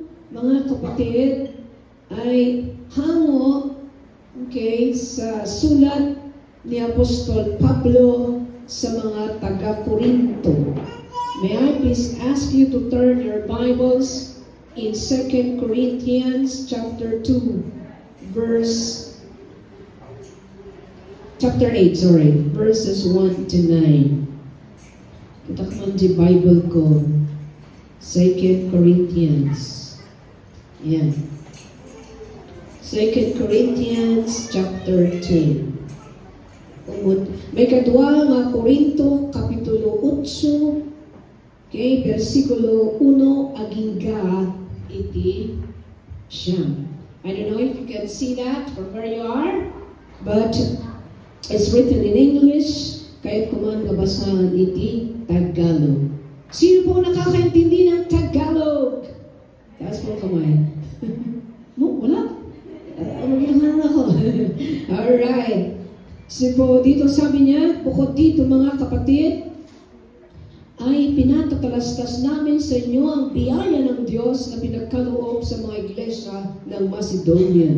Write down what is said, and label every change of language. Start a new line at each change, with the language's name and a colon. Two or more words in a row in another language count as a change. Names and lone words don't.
Filipino: mga kapatid, ay hango sa sulat ni Apostol Pablo sa mga taga-Corinto.
English: May I please ask you to turn your Bibles in 2 Corinthians chapter 2, chapter 8, verses 1 to 9.
Iloko: Kita ko man di Bible ko, 2 Corinthians.
English: Yan. 2 Corinthians chapter 2.
Iloko: May kadwa nga Korinto, kapitulo 8, versikulo 1 agingga iti siyam.
English: I don't know if you can see that from where you are, but it's written in English,
Iloko: kahit kuman kabasahan iti Tagalog.
Filipino: Sino po nakakaintindi ng Tagalog? Taas po kamay. Wala. Magiging ako. Alright. So po, dito sabi niya, bukod dito mga kapatid, ay pinatatalastas namin sa inyo ang biyaya ng Diyos na pinagkaloob sa mga iglesia ng Macedonia.